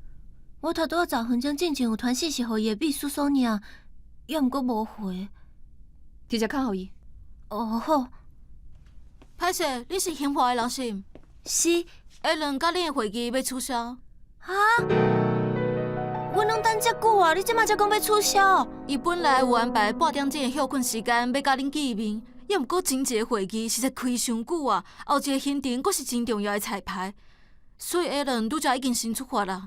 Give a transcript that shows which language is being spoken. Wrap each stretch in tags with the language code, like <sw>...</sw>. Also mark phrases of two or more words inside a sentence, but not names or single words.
<nan>我头拄10分钟之前有传信息给伊的秘书索尼娅，也毋过无回。直接敲予伊。哦好。歹势，你是兴华的人是毋？是。下轮甲恁的会议要取消。哈？阮拢等遮久啊，你即马才讲要取消？伊本来有安排8点钟的休困时间要甲恁见面，也毋过前一个会议实在开伤久啊，后一个行程阁是真重要的彩排，所以下轮拄则已经先出发啦。</nan>